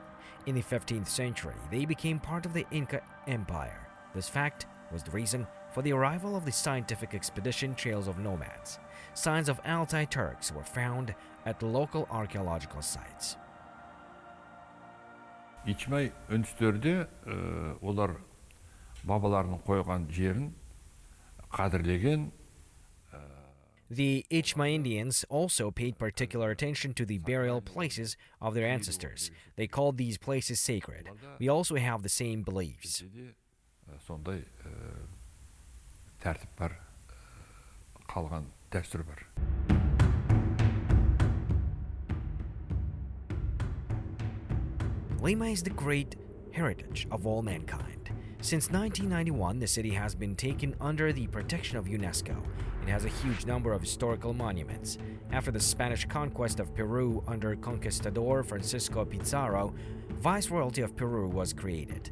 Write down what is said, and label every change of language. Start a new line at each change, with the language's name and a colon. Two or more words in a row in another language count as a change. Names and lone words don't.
English: In the 15th century, they became part of the Inca Empire. This fact was the reason for the arrival of the scientific expedition Trails of Nomads. Signs of Altai Turks were found at local archaeological sites. İçmay öntüstörde
Kazakh: олар бабаларының қойған жерін қадірлеген.
English: The Ichma Indians also paid particular attention to the burial places of their ancestors. They called these places sacred. We also have the same beliefs.
Kazakh: Сондай тәртіп бар, қалған дәстүр бар.
English: Lima is the great heritage of all mankind. Since 1991, the city has been taken under the protection of UNESCO. It has a huge number of historical monuments. After the Spanish conquest of Peru under Conquistador Francisco Pizarro, Viceroyalty of Peru was created.